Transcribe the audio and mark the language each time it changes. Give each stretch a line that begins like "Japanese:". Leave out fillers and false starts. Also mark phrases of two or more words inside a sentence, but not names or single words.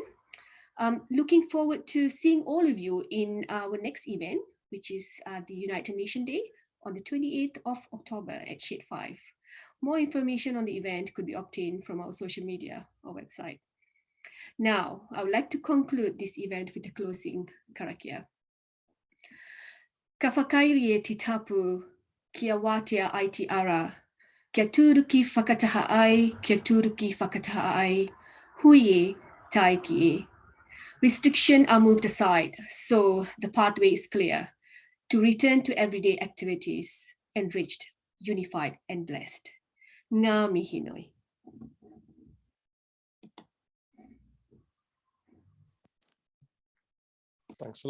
English: Looking forward to seeing all of you in our next event, which is the United Nations Day on the 28th of October at Shade 5. More information on the event could be obtained from our social media or website. Now, I would like to conclude this event with a closing karakia.
Māori: Ka whakairie te tapu kia wātea ai te ara, kia tūruki whakataha ai, kia tūruki whakataha ai, hui e, tai ki e.
English: Restrictions are moved aside, so the pathway is clear to return to everyday activities, enriched, unified, and blessed.
Māori: Ngā mihi nui.
English: Thanks a lot.